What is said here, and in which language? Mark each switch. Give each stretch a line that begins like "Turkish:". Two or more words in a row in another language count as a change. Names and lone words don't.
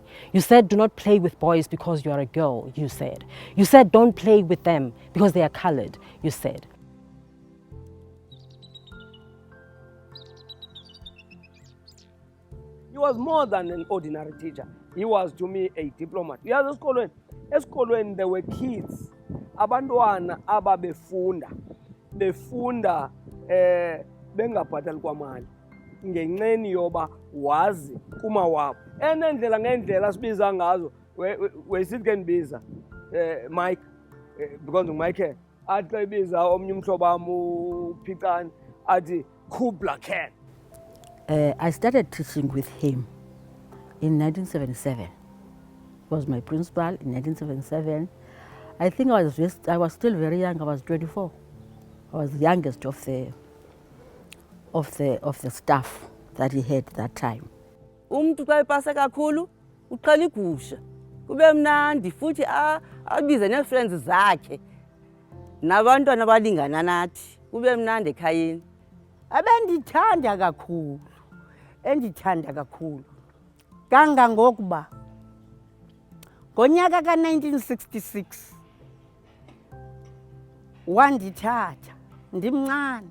English: You said, do not play with boys because you are a girl, you said. You said, don't play with them because they are colored, you said. He was more than an ordinary teacher. He was, to me, a diplomat.
Xhosa: Yazi esikolweni
English: there were kids,
Xhosa: abantwana ababefunda bengabhatali kwamali ngenxeni yoba wazi kumawabo enendlela ngendlela sibiza ngazo wesithi ke ndibiza Mike because Mike athi xa ibiza omnye umhlobo wam uPhicane athi Kubla Khan.
English: I started teaching with him in 1977. He was my principal in 1977. I think I was still very young. I was 24. I was the youngest of the staff that he had that time.
Xhosa: Umntu xa epase kakhulu uqala igusha kube mnandi futhi abize nee-friends zakhe nabantwana abalingana nathi kube mnandi ekhayeni. Abendithanda kakhulu kangangokuba ngonyaka ka-1966 wandithatha ndimncane.